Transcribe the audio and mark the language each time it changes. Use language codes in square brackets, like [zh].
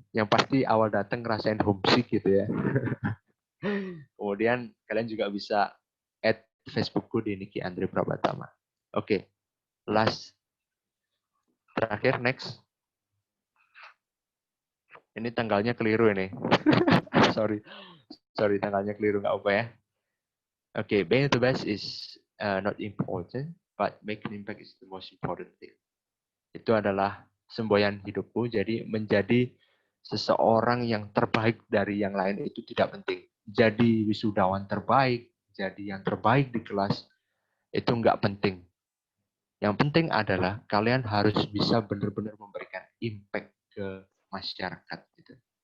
[id] Yang pasti awal datang ngerasain homesick gitu ya. Kemudian kalian juga bisa add Facebookku di Niki Andre Prabatama. [en] Oke, last. Terakhir, next. [id] Ini tanggalnya keliru ini. sorry, tanggalnya keliru, nggak apa ya. [en] Oke, being the best is not important, but making impact is the most important thing. [id] Itu adalah semboyan hidupku, jadi menjadi seseorang yang terbaik dari yang lain itu tidak penting. Jadi wisudawan terbaik, jadi yang terbaik di kelas, itu nggak penting. Yang penting adalah kalian harus bisa benar-benar memberikan impact ke masyarakat. Gitu.